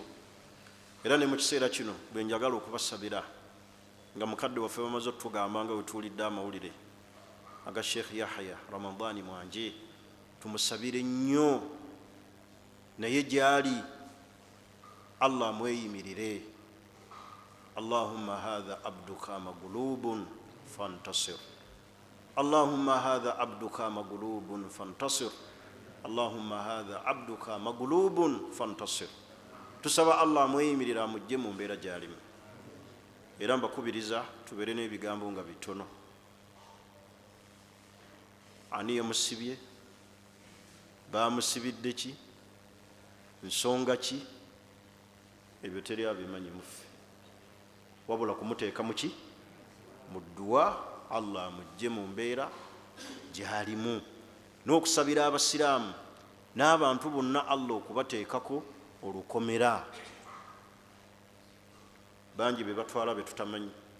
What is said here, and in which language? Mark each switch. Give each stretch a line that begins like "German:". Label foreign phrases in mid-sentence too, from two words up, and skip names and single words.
Ganda: Era ne mu kiseera kino bwe njagala okubasabira, nga mukadde waffe bamaze okutugamba nga wetuwulidde amawulire aga Sheikh Yahya Ramadhani Mwanje, tumusabire nnyo, naye gyali Allah amweyimirire.
Arabic: اللهم هذا عبدك مغلوب فانتصر, اللهم هذا عبدك مغلوب فانتصر اللهم هذا عبدك مغلوب فانتصر
Ganda: tusaba allah mweyimirira mujje mu mbeera gyalimu era mbakubiriza tubeere n'ebigambo nga bitono ani yamusibye bamusibidde ki nsonga ki ebyo teri abimanyi muffe wabula kumuteeka muki mu dduwa allah mujje mu mbeera gyalimu n'okusabira abasiraamu n'abantu bonna allah okubateekako olukomera bangi be batwala be tutamanyi